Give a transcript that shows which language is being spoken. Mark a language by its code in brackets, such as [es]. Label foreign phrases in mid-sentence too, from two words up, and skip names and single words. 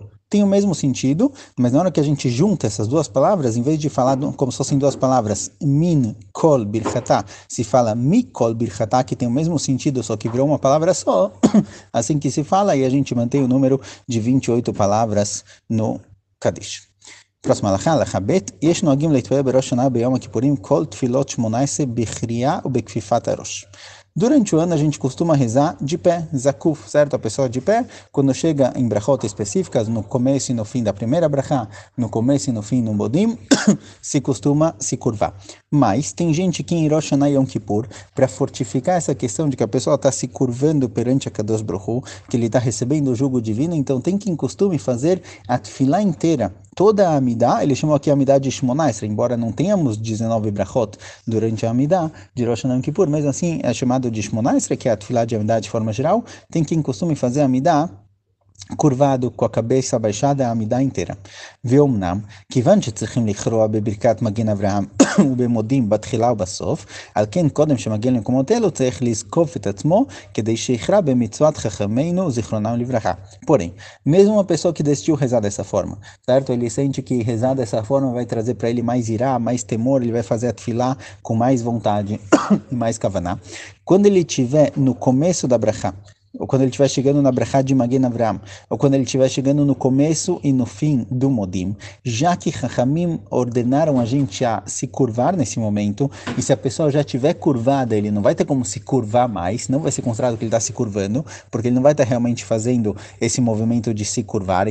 [pt] Tem o mesmo sentido, mas na hora que a gente junta essas 2 palavras, em vez de falar como se fossem 2 palavras, [he] מן כל ברכתא, [pt] se fala [he] מכל ברכתא, [pt] que tem o mesmo sentido, só que virou uma palavra só, assim que se fala, e a gente mantém o número de 28 palavras no Kadish. [he] Próxima הלכה, הלכה ב' יש נוהגים להתפלל בראש השנה ביום הכיפורים כל תפילות 18 בקריאה ובכפיפת הראש. [pt] Durante o ano a gente costuma rezar de pé, zakuf, certo? A pessoa de pé, quando chega em brachot específicas, no começo e no fim da primeira brachá, no começo e no fim no modim, se costuma se curvar. Mas tem gente que em Rosh Hashanah e Yom Kippur, para fortificar essa questão de que a pessoa está se curvando perante a Kadosh Baruch Hu, que ele está recebendo o jugo divino, então tem que em costume fazer a tefilá inteira. Toda a Amidá, ele chamou aqui a Amidá de Shmona Esrei, embora não tenhamos 19 brachot durante a Amidá de Rosh Hashanah e Yom Kippur, mas assim é chamado de Shmona Esrei, que é a tefilá de Amidá de forma geral, tem que em costume fazer a Amidá curvado, com a cabeça baixada, a Amidá inteira. [he] ואומנם, כיוון שצריכים לקרוא בברכת מגן אברהם ובמודים בתחילה ובסוף, על כן קודם שמגיע למקומות אלו צריך לזקוף את עצמו כדי שיכרע במצוות חכמינו זיכרונם לברכה. [pt] Porém, mesmo uma pessoa que decidiu rezar dessa forma, certo? Ele sente que rezar dessa forma vai trazer para ele mais irá, mais temor, ele vai fazer a tefilá com mais vontade e mais kavaná. Quando ele estiver no começo da brachá, ou quando ele estiver chegando na brachá de Magen Avraham, ou quando ele estiver chegando no começo e no fim do modim, já que Chachamim ordenaram a gente a se curvar nesse momento, e se a pessoa já estiver curvada, ele não vai ter como se curvar mais, não vai ser considerado que ele está se curvando, porque ele não vai estar realmente fazendo esse movimento de se curvar.